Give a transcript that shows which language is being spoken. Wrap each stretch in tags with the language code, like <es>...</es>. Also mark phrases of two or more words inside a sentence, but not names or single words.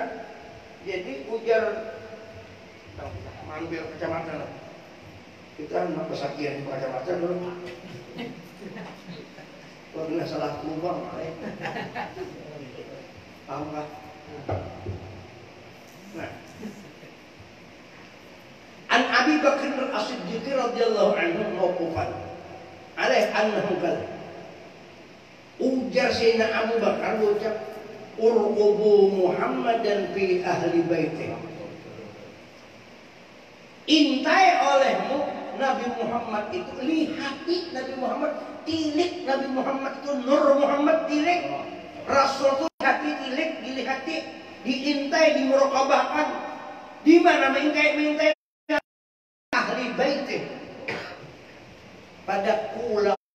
<bjn>Jadi ujar ambil kacamata lah. Kita anak pesakian di kacamata dulu. Kalau kena salah lubang, paham kah? Nah,</bjn> <ar>عن أبي بكر الصديق رضي الله عنه موقوفا عليه أنه قال</ar> <bjn>ujar Sayyidina Abu Bakar ucap</bjn> <ar>ارقبوا محمدا في أهل بيتي</ar> <bjn>intai olehmu Nabi Muhammad itu lihati Nabi Muhammad tilik Nabi Muhammad itu Nur Muhammad tilik Rasul itu hati tilik dilihati diintai dimuraqabahkan di mana mengintai</bjn> <ar>أهل بيتي</ar> <bjn>pada pulau.</bjn>